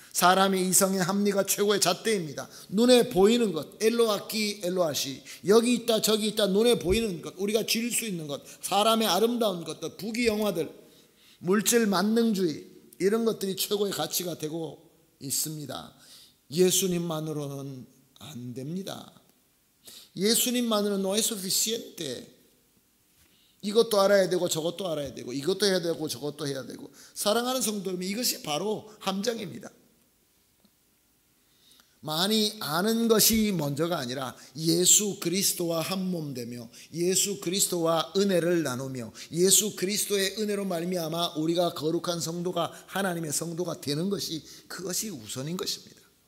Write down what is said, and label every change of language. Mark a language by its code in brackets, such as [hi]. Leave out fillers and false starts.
[ko] 사람의 이성의 합리가 최고의 잣대입니다. 눈에 보이는 것, 엘로아끼 엘로아시, 여기 있다 저기 있다, 눈에 보이는 것, 우리가 질 수 있는 것, 사람의 아름다운 것들, 부귀영화들, 물질 만능주의, 이런 것들이 최고의 가치가 되고 있습니다. 예수님만으로는 안 됩니다. 예수님만으로는 [es] no es suficiente. [ko] 이것도 알아야 되고 저것도 알아야 되고 이것도 해야 되고 저것도 해야 되고. 사랑하는 성도 여러분, 이것이 바로 함정입니다. 많이 아는 것이 먼저가 아니라 예수 그리스도와 한 몸 되며 예수 그리스도와 은혜를 나누며 예수 그리스도의 은혜로 말미암아 우리가 거룩한 성도가, 하나님의 성도가 되는 것이, 그것이 우선인 것입니다.